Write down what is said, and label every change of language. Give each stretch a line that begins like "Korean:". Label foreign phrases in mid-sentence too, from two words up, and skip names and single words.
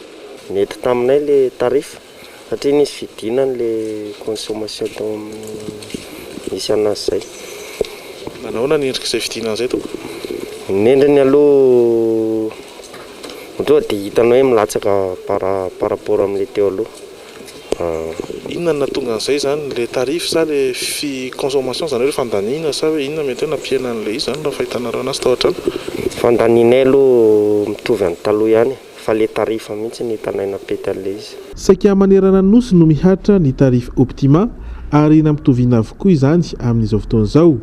Malagasy: Nety taminay le tarif satria nisy fidinany le consommation tao misy anazy zay. Manahoana ny endrik'izay fidinana zay to? Nendriny aloha toa dia hitanao hoe milatsaka
French: par rapport
Malagasy: amin'le teo aloha. Inona no nahatonga an'izay zany le tarif sa le consommation zany hoe fandaniana sa hoe inona mety hoe nampiena an'le izy zany raha fahitanareo anazy tao an-trano? Fandaninay aloha mitovy amin'ny taloha ihany fa le tarifa mihitsy ny hitanay napety an'le izy. Saika manerana ny nosy no mihatra ny tarif Optima ary nampitoviana avokoa izany amin'izao fotoan'izao.